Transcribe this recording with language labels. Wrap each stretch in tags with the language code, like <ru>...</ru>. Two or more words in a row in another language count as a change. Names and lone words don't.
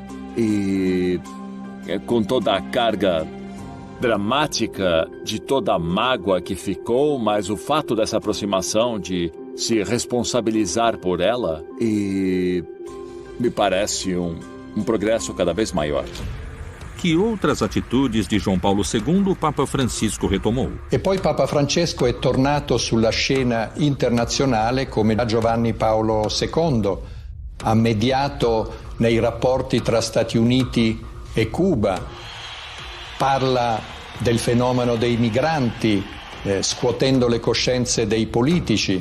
<pt>E com toda a carga dramática de toda a mágoa que ficou, mas o fato dessa aproximação de se responsabilizar por ela, e me parece um progresso cada vez maior. Que outras atitudes de João Paulo II o Papa Francisco retomou?</pt> <it>E poi Papa Francesco è tornato sulla scena internazionale come Giovanni Paolo II. Ha mediato nei rapporti tra Stati Uniti e Cuba. Parla del fenomeno dei migranti, scuotendo le coscienze dei politici.</it>